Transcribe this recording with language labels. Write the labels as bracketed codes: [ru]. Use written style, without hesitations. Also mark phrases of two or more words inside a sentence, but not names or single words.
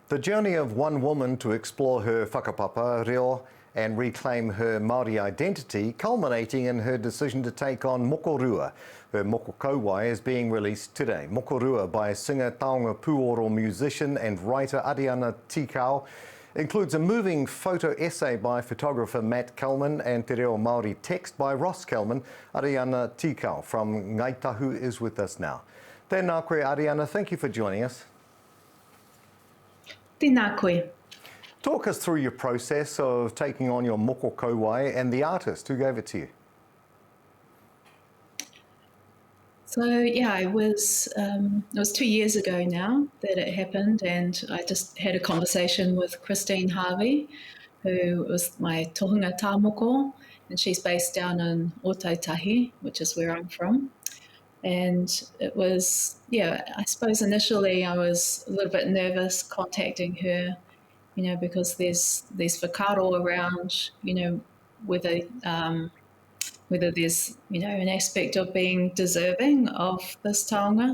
[en] The journey of one woman to explore her whakapapa, reo, and reclaim her Māori identity, culminating in her decision to take on Mokorua. Her [mi] moko kauae [en] is being released today. Mokorua by singer, [mi] taonga pūoro [en] musician and writer Ariana Tikau includes a moving photo essay by photographer Matt Kelman and [mi] te reo Māori [en] text by Ross Kelman. Ariana Tikau from Ngaitahu is with us now. [mi] Tēnā koe, [en] Ariana, thank you for joining us. [mi] Tēnā koe. [en] Talk us through your process of taking on your [mi] moko kauae [en] and the artist who gave it to you. So yeah, it was 2 years ago now that it happened, and I just had a conversation with Christine Harvey, who was my [mi] tohunga tāmoko, [en] and she's based down in Ao Tapatahi, which is where I'm from. And it was, yeah, I suppose initially I was a little bit nervous contacting her, because there's these whakaro around, whether there's, an aspect of being deserving of this taonga.